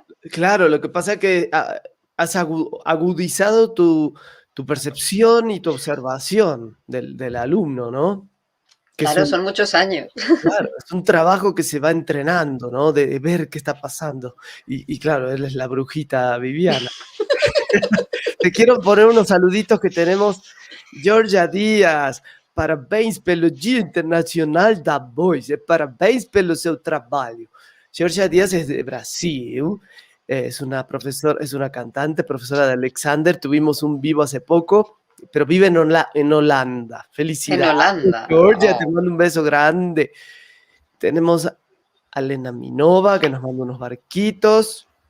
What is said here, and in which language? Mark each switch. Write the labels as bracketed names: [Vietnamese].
[Spanish] Claro, lo que pasa es que has agudizado tu percepción y tu observación del alumno, ¿no? Que es Claro, un, son muchos años. claro, es un trabajo que se va entrenando, ¿no? De ver qué está pasando. Y claro, él es la brujita Viviana. Te quiero poner unos saluditos que tenemos. [Portuguese] Georgia Díaz, parabéns pelo Dia Internacional da Voz, parabéns pelo seu trabalho. [Spanish] Georgia Díaz es de Brasil, es una profesora, es una cantante, profesora de Alexander. Tuvimos un vivo hace poco, pero vive en Holanda. En Felicidades, Holanda. Georgia, te Oh. mando un beso grande. Tenemos a Lena Minova, que nos manda unos barquitos.